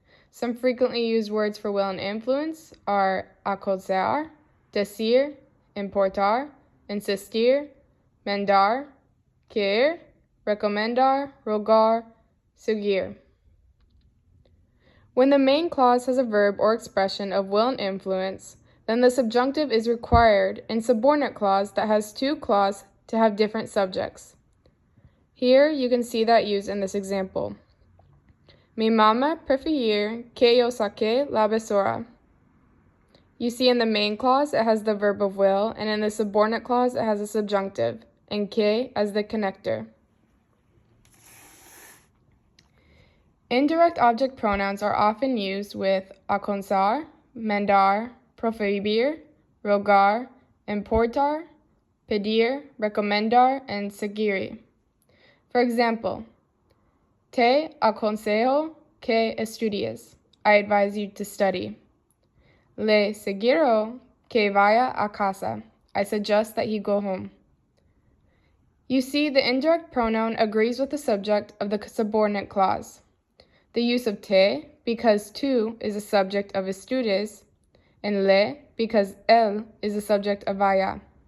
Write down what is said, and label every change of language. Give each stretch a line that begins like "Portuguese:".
English: Some frequently used words for will and influence are aconsejar, decir, importar, insistir, mandar, querer, recomendar, rogar, seguir. When the main clause has a verb or expression of will and influence, then the subjunctive is required in subordinate clause that has two clauses to have different subjects. Here you can see that used in this example.
Spanish: Mi mamá prefiere que yo saque la basura.
English: You see in the main clause it has the verb of will, and in the subordinate clause it has a subjunctive, and que as the connector. Indirect object pronouns are often used with aconsejar, mandar, prohibir, rogar, importar, pedir, recomendar, and seguir. For example,
Spanish: te aconsejo que estudies.
English: I advise you to study.
Spanish: Le sugiero que vaya a casa.
English: I suggest that he go home. You see, the indirect pronoun agrees with the subject of the subordinate clause. The use of te, because tu is the subject of estudies, and le, because él is the subject of vaya.